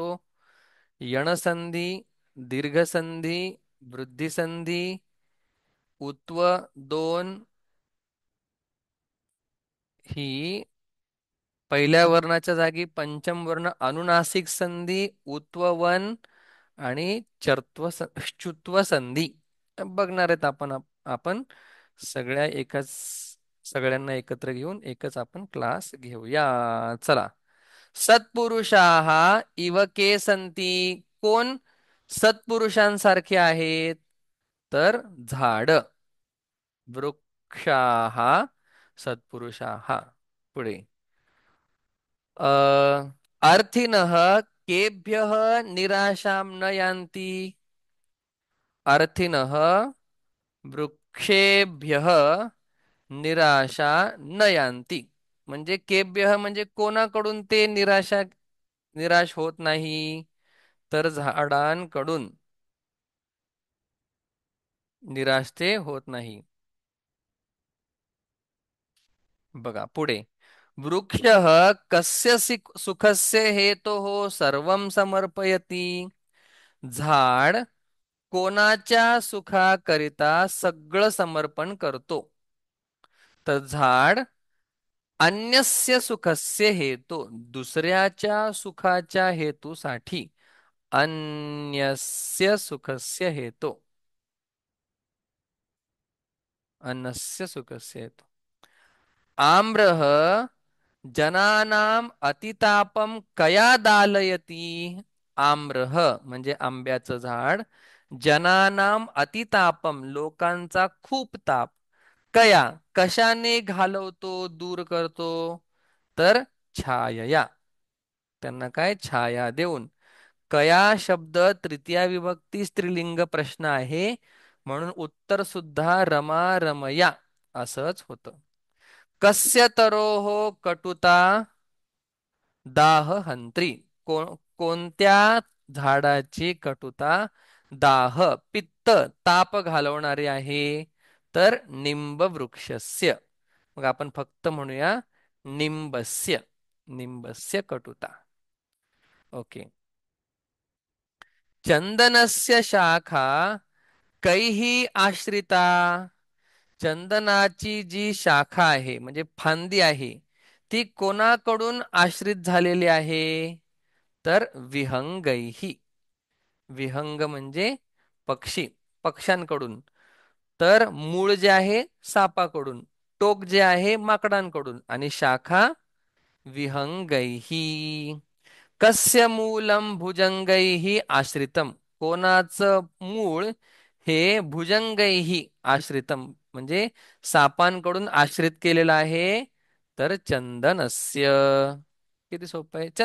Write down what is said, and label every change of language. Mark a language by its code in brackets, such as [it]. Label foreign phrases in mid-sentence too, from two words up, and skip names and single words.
[mr] यणसंधी, दीर्घसंधी, वृद्धिसंधी, उत्व दोन, ही पहिल्या वर्णाच्या जागी पंचम वर्ण अनुनासिक संधी, उत्ववन आणि श्चुत्व संधी बघणार आहेत आपण. आपण सगळ्या एकाच सगळ्यांना एकत्र घेऊन एकच आपण क्लास घेऊया. चला. [sa] सत्पुरुषाः इव के संती, [mr] कोण सत्पुरुषांसारखे आहेत? तर झाड. [sa] वृक्षाः सत्पुरुषाः. पुढे अ अर्थिनः केभ्यः निराशां न यान्ति. अर्थिनः वृक्षेभ्यः निराशा न यान्ति, [mr] म्हणजे केभ्यः म्हणजे कोणाकडून ते निराश होत नाही? तर झाडांकडून निराश ते होत नाही. बघा पुढे, [sa] वृक्षः कस्य सुखस्य हेतोः सर्वं समर्पयति, [mr] झाड कोणाच्या सुखाकरिता सगळं समर्पण करतो? तर झाड [sa] अन्यस्य सुखस्य हेतू, [mr] दुसऱ्याच्या सुखाच्या हेतूसाठी. [sa] अन्यस्य सुखस्य हेतू, अन्यस्य सुखस्य हेतू. आम्रः जनानाम अतितापम कया दालयती. [mr] आम्रह म्हणजे आंब्याचं झाड. [sa] जनानाम अतितापम [mr] लोकांचा खूप ताप. कया कशाने घालवतो, दूर करतो? तर छायया, त्यांना काय? छाया देऊन. कया शब्द तृतीया विभक्ती स्त्रीलिंग प्रश्न आहे, म्हणून उत्तर सुद्धा [sa] रमा रमया [mr] असंच होतं. [sa] कस्य तरोः कटुता दाह हंत्री, [mr] कोणत्या झाडाची कटुता दाह पित्त ताप घालवणारी आहे? [sa] तर निंब वृक्षस्य. [mr] मग आपण फक्त म्हणूया [sa] निंबस्य, निंबस्य कटुता. [mr] ओके. [sa] चंदनस्य शाखा कैः आश्रिता. [mr] चंदनाची जी शाखा आहे म्हणजे फांदी आहे, ती कोणाकडून आश्रित झालेली आहे? तर विहंगैही. विहंग म्हणजे पक्षी, पक्ष्यांकडून. तर मूळ जे आहे सापाकडून, टोक जे आहे माकडांकडून, आणि शाखा विहंगैही. [sa] कस्य मूलम भुजंगैही आश्रितम, [mr] कोणाचं मूळ हे [sa] भुजंगैही आश्रितम [mr] म्हणजे सापांकडून आश्रित केलेलं आहे. तर चंदनस्य. किती सोपं आहे.